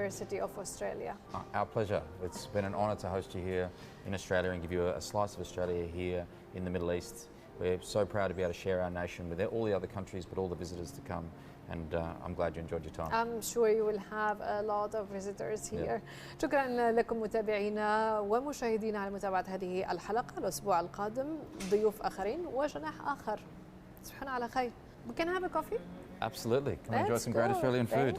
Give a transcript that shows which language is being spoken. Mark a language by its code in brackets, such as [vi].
[en] University of Australia. Our pleasure. It's been an honour to host you here in Australia and give you a slice of Australia here in the Middle East. We're so proud to be able to share our nation with all the other countries, but all the visitors to come. And I'm glad you enjoyed your time. I'm sure you will have a lot of visitors here. [ar] شكرا لكم متابعينا ومشاهدينا على متابعة هذه الحلقة. الأسبوع القادم ضيوف آخرين وجناح آخر. تصبحون على خير. [en] We can have a coffee? Absolutely. Come and enjoy some great Australian food.